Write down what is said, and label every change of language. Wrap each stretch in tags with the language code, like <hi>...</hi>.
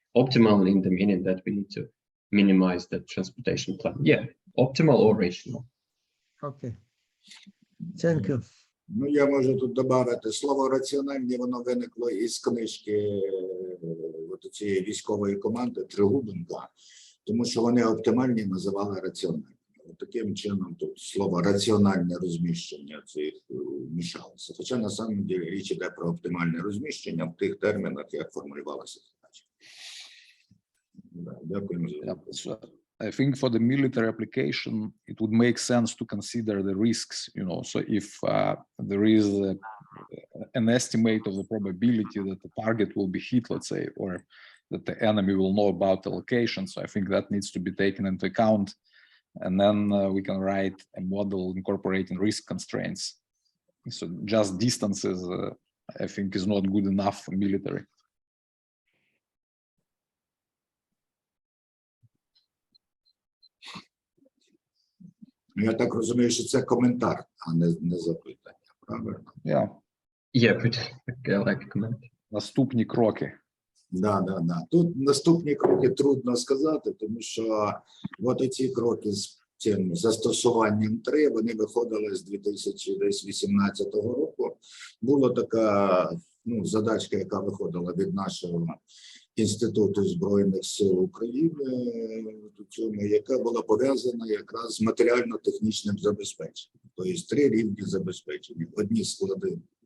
<en>Optimal in the meaning that we need to minimize the transportation plan. Yeah, optimal or rational. Okay. Thank you.</en> <uk>Ну, я можу тут додати, слово раціональні, воно виникло із книжки от цієї військової команди Тригубенка, тому що вони оптимальні називали раціональні. Таким чином тут слово раціональне розміщення цих мішалося. Хоча</uk> <ru>на самом деле</ru> <uk>річ іде про оптимальне розміщення в тих термінах, як формулювалося задача. Дякуємо за</uk> <en>I think for the military application, it would make sense to consider the risks, you know, so if there is an estimate of the probability that the target will be hit, let's say, or that the enemy will know about the location, so I think that needs to be taken into account. And then we can write a model incorporating risk constraints. So just distances, I think, is not good enough for military.</en> <uk>Я так розумію, що це коментар, а не запитання, правильно?</uk> <en>Yeah. Yeah, pretty like a comment.</en> <uk>Наступні кроки.</uk> <ru>Да.</ru> <uk>Тут наступні кроки трудно сказати, тому що от ці кроки з цим застосуванням 3, вони виходили з 2018 року. Була така задачка, яка виходила від нашого Інституту Збройних сил України, яка була пов'язана якраз з матеріально-технічним забезпеченням. Тобто 3 рівні забезпечення. Одні склади</uk>